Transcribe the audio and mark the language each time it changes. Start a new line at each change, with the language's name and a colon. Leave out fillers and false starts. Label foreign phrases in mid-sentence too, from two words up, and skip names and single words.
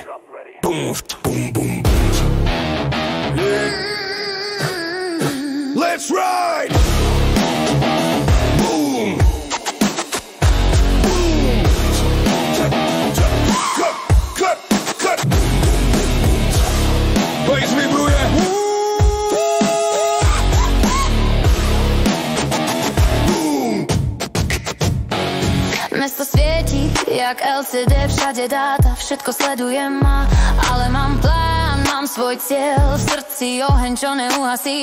English: Boom, boom, boom, boom. Let's ride! Boom! Boom! Cut, cut, cut!
Slovak: Bass vibruje! Mesto svieti, jak LCD, všade dáta, všetko sledujem ma. Ale mám plán, mám svoj cieľ, v srdci oheň, čo neuhasí.